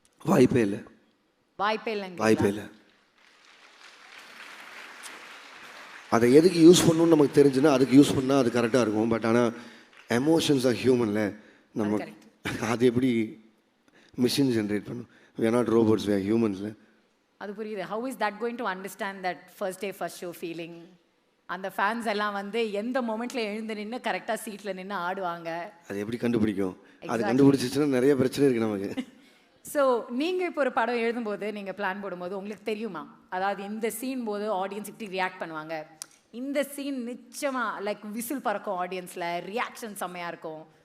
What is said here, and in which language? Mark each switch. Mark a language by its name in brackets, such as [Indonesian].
[Tamil] வாய்ப்பே இல்லை. வாய்ப்பே இல்லைங்க. வாய்ப்பே இல்லை. அதை எதுக்கு யூஸ் பண்ணணும்னு நமக்கு தெரிஞ்சுன்னா அதுக்கு யூஸ் பண்ணால் அது கரெக்டாக இருக்கும். பட் ஆனால் [English] emotions are ஹியூமன்ல, [Tamil] நம்ம அது எப்படி மிஷின் ஜென்ரேட் பண்ணும்? [English] we are not robots, we are humans. [Tamil] அது புரியுது. [English] how is that going to understand that first day first show feeling? [Tamil] அந்த ஃபேன்ஸ் எல்லாம் வந்து எந்த மொமெண்ட்ல எழுந்து நின்று கரெக்டாக சீட்டில் நின்று ஆடுவாங்க, அது எப்படி கண்டுபிடிக்கும்? அது கண்டுபிடிச்சிச்சுன்னா நிறைய பிரச்சனை இருக்குது நமக்கு. ஸோ நீங்கள் இப்போ ஒரு படம் எழுதும்போது, நீங்கள் பிளான் போடும்போது உங்களுக்கு தெரியுமா, அதாவது இந்த சீன் போது ஆடியன்ஸ் இப்படி ரியாக்ட் பண்ணுவாங்க, இந்த சீன் நிச்சயமாக லைக் விசில் பறக்கும், ஆடியன்ஸில் ரியாக்ஷன் செம்மையாக இருக்கும்?